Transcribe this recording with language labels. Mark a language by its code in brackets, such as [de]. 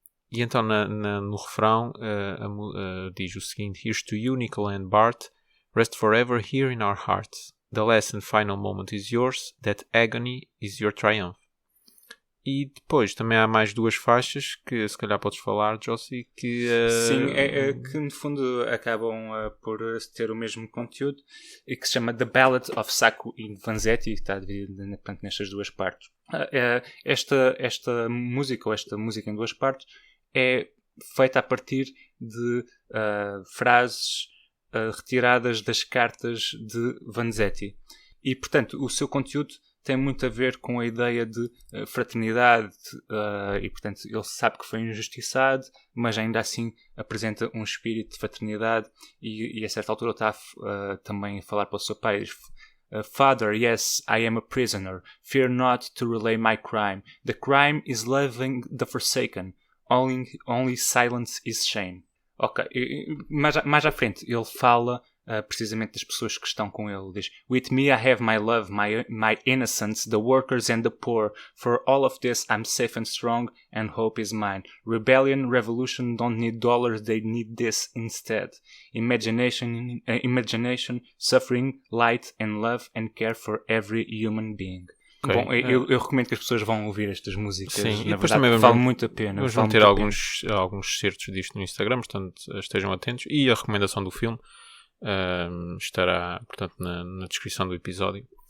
[pt] E então no refrão diz o seguinte: [en] "Here's to you, Nicola and Bart. Rest forever here in our hearts. The last and final moment is yours. That agony is your triumph." [pt] E depois também há mais 2 faixas que se calhar podes falar, Josie, que... Sim, que no fundo acabam por ter o mesmo conteúdo e que se chama The Ballad of Sacco e Vanzetti, que está dividido nestas 2 partes. Esta música, ou esta música em 2 partes, é feita a partir de frases retiradas das cartas de Vanzetti. E, portanto, o seu conteúdo tem muito a ver com a ideia de fraternidade e, portanto, ele sabe que foi injustiçado, mas ainda assim apresenta um espírito de fraternidade e a certa altura está também a falar para o seu pai: [en] "Father, yes, I am a prisoner. Fear not to relay my crime. The crime is loving the forsaken. Only silence is shame." [pt] Ok, mais à frente ele fala precisamente das pessoas que estão com ele. Diz: [en] "With me I have my love, my innocence, the workers and the poor. For all of this I'm safe and strong, and hope is mine. Rebellion, revolution don't need dollars, they need this instead. Imagination, suffering, light and love and care for every human being." Okay. [pt] Bom, eu recomendo que as pessoas vão ouvir estas músicas. Sim, na verdade, vale muito a pena. Nós vamos ter alguns certos disto no Instagram, portanto estejam atentos. E a recomendação do filme estará, portanto, na descrição do episódio.